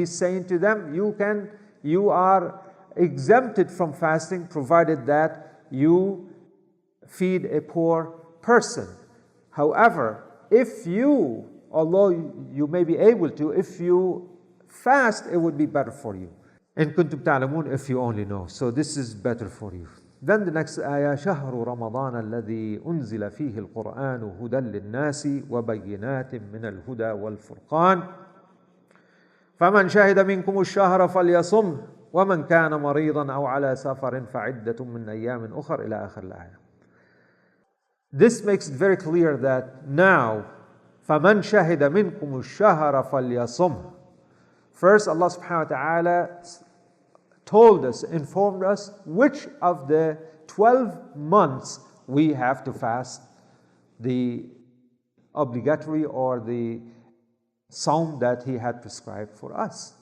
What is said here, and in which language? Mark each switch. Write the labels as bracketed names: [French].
[English] He's saying to them, you are exempted from fasting, provided that you feed a poor person. However, if you, although you may be able to, if you fast, it would be better for you. [Arabic] إِن كُنْتُمْ تَعْلَمُونَ, [English] if you only know. So this is better for you. Then the next ayah, [Arabic] شهر رمضان الذي أنزل فيه القرآن هدى للناس وبينات من الهدى والفرقان فمن شهد منكم الشهر فليصم ومن كان مريضا أو على سفر فعدة من أيام أخر إلى آخر الآية. [English] This makes it very clear that now [Arabic] فمن شهد منكم الشهر فليصم. [English] First, Allah subhanahu wa ta'ala told us, informed us, which of the 12 months we have to fast the obligatory or the Sawm that He had prescribed for us.